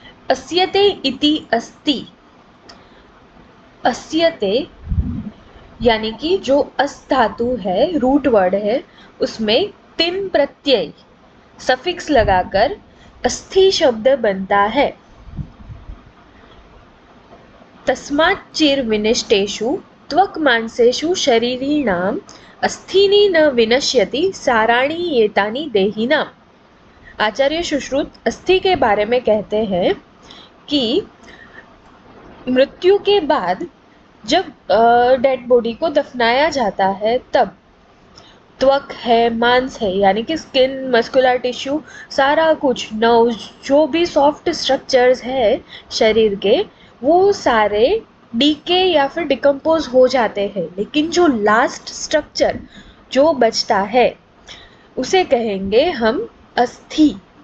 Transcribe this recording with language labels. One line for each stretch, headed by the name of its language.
Sanskrit: अस्यते इति अस्ति।
Hindi: अस्यते यानी कि जो अस धातु है, रूट वर्ड है, उसमें तिन प्रत्यय सफिक्स लगाकर अस्थि शब्द बनता है।
Sanskrit: तस्मात् चिर विनिष्टेषु त्वक् मांसेषु शरीरिणाम् अस्थीनि न विनश्यति साराणि एतानि देहिनाम्।
Hindi: आचार्य सुश्रुत अस्थि के बारे में कहते हैं कि मृत्यु के बाद जब डेड बॉडी को दफनाया जाता है तब त्वक है, मांस है, यानी कि स्किन, मस्कुलर टिश्यू, सारा कुछ, नर्व्स, जो भी सॉफ्ट स्ट्रक्चर्स है शरीर के, वो सारे डीके या फिर डिकम्पोज हो जाते हैं, लेकिन जो लास्ट स्ट्रक्चर जो बचता है उसे कहेंगे हम अस्थि।